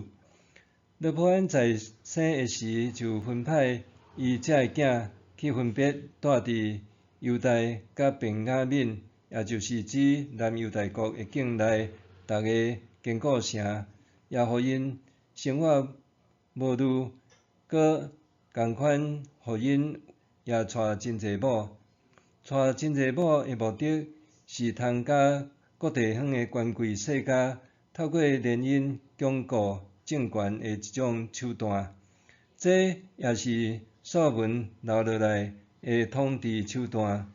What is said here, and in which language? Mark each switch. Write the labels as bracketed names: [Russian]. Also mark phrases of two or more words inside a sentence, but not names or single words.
[Min Nan Chinese] 罗波安在生的时就分派伊遮个囝去分别住伫犹大甲便雅悯，也就是指南犹大国的境内逐个坚固城，也互因生活无虑，搁共款互因也娶真济某。娶真济某的目的是通甲各地方的权贵世家透过联姻巩固政权的一种手段。这也是所罗门留落来的统治手段。